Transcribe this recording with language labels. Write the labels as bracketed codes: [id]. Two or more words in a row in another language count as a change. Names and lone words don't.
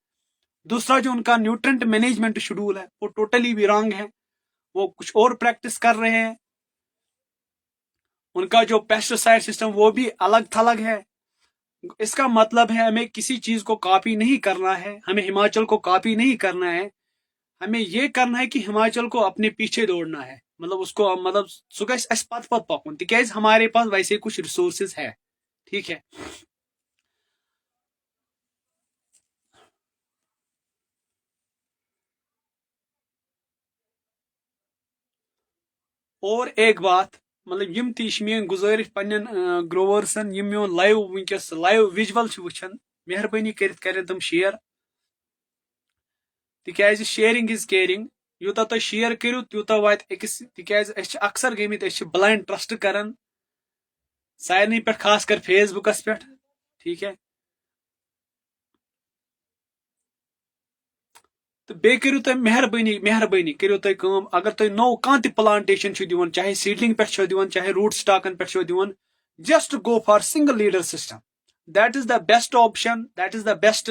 [hi] दूसरा जो उनका न्यूट्रेंट मैनेजमेंट शेड्यूल है वो टोटली भी रॉन्ग है, वो कुछ और प्रैक्टिस कर रहे हैं। उनका जो पेस्टिसाइड सिस्टम वो भी अलग थलग है। इसका मतलब है हमें किसी चीज को कॉपी नहीं करना है, हमें हिमाचल को कॉपी नहीं करना है। हमें ये करना है कि हिमाचल को अपने पीछे दौड़ना है, मतलब उसको मतलब [ks] सुगह पत पत पकुन, तिकाज [hi] हमारे पास वैसे कुछ रिसोर्सेज है, ठीक है। और एक बात, मतलब [ks] यम तीश मेन गुजारिश पन्न ग्रोवर्सन, यम मोन लाइव वनकस [en] live visual [ks] वुचान, मेहरबानी कर तुम शेयर, तिकाज [en] sharing is caring. [ks] यूता तुम शेयर करू तूता वात अकिस, तिकाज अक्सर गमित [en] blind trust [ks] करान सारे पे, खास कर फेसबुकस पे, ठीक है। तो बे करू तुम मेहरबानी करू तुम अगर तुम नो कह प्लांटेशन दिवन, चाहे सीडलिंग पे दिवन चाहे रूट स्टॉकन पे दिवन, [en] just go for single leader system, that is the best option, that is the best.